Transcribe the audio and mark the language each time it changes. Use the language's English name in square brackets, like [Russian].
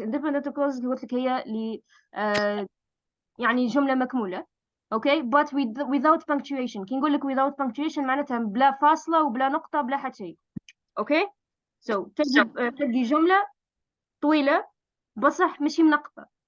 [Arabic] Independent clauses اللي قلت لك هي اللي يعني جملة مكمولة. [English] Okay, but without punctuation. [Arabic] كي نقول لك [English] without punctuation [Arabic] معناتها بلا فاصلة وبلا نقطة بلا حتى شيء. Okay, so تلقي جملة طويلة بصح ماشي منقطة.